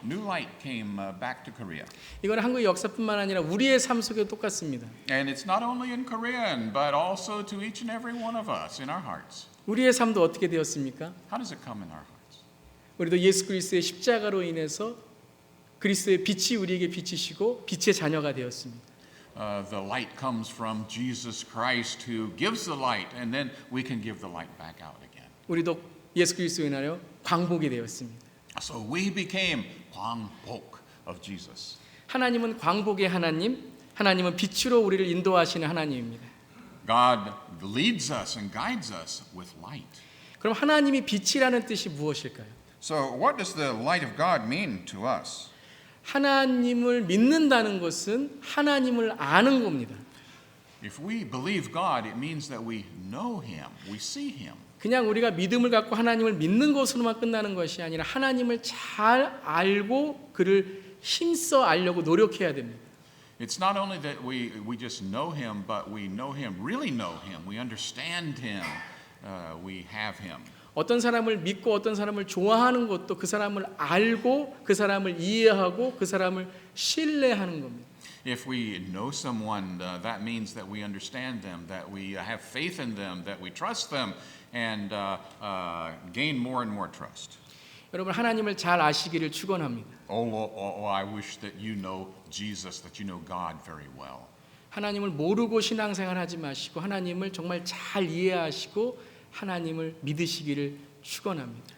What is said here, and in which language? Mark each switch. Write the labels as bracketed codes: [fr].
[en] New light came back to Korea. [ko] 이건 한국의 역사뿐만 아니라 우리의 삶 속에도 똑같습니다. [en] And it's not only in Korean, but also to each and every one of us in our hearts. [ko] 우리의 삶도 어떻게 되었습니까? [en] How does it come in our hearts? [ko] 우리도 예수 그리스도의 십자가로 인해서 그리스도의 빛이 우리에게 비치시고 빛의 자녀가 되었습니다. [en] The light comes from Jesus Christ who gives the light, and then we can give the light back out again. [ko] 우리도 예수 그리스도로 인하여 광복이 되었습니다. [en] So we became Kwangbok of Jesus. [ko] 하나님은 광복의 하나님, 하나님은 빛으로 우리를 인도하시는 하나님입니다. [en] God leads us and guides us with light. [ko] 그럼 하나님이 빛이라는 뜻이 무엇일까요? [en] So, what does the light of God mean to us? [ko] 하나님을 믿는다는 것은 하나님을 아는 겁니다. [en] If we believe God, it means that we know Him, we see Him. [ko] 그냥 우리가 믿음을 갖고 하나님을 믿는 것으로만 끝나는 것이 아니라 하나님을 잘 알고 그를 힘써 알려고 노력해야 됩니다. [en] It's not only that we just know Him, but we know Him, really know Him. We understand Him. We have Him. [ko] 어떤 사람을 믿고 어떤 사람을 좋아하는 것도 그 사람을 알고 그 사람을 이해하고 그 사람을 신뢰하는 겁니다. [en] If we know someone, that means that we understand them, that we have faith in them, that we trust them, and gain more and more trust. [ko] 여러분 하나님을 잘 아시기를 축원합니다. [en] I wish that you know Jesus, that you know God very well. [ko] 하나님을 모르고 신앙생활하지 마시고 하나님을 정말 잘 이해하시고 하나님을 믿으시기를 축원합니다.